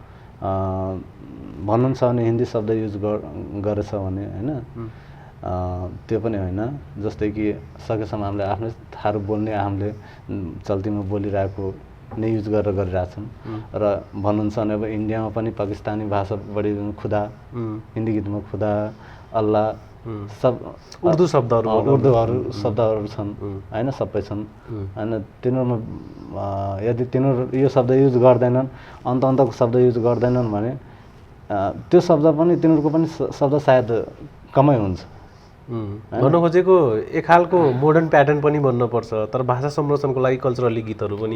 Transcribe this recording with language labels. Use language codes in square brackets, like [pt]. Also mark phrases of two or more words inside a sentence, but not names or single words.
[ne] भन्नुहुन्छ भने हिन्दी शब्द युज गरेछ भने होइन त्यो पनि होइन जस्तै कि सकेसम्म हामीले आफ्नै थारू बोल्ने हामीले चल्तीमा बोलिरहेको नै युज गरेर गरिरहेछौँ र भन्नुहुन्छ भने अब इन्डियामा पनि पाकिस्तानी भाषा बढी खुदा हिन्दी गीतमा खुदा अल्लाह सब उर्दू शब्दहरू छन् होइन सबै छन् होइन तिनीहरूमा यदि तिनीहरू यो शब्द युज गर्दैनन् अन्तको शब्द युज गर्दैनन् भने त्यो शब्द पनि तिनीहरूको पनि शब्द सायद कमै हुन्छ भन्नु खोजेको एक खालको [en] modern pattern [ne] पनि बन्नुपर्छ तर भाषा संरक्षणको लागि कल्चरली गीतहरू पनि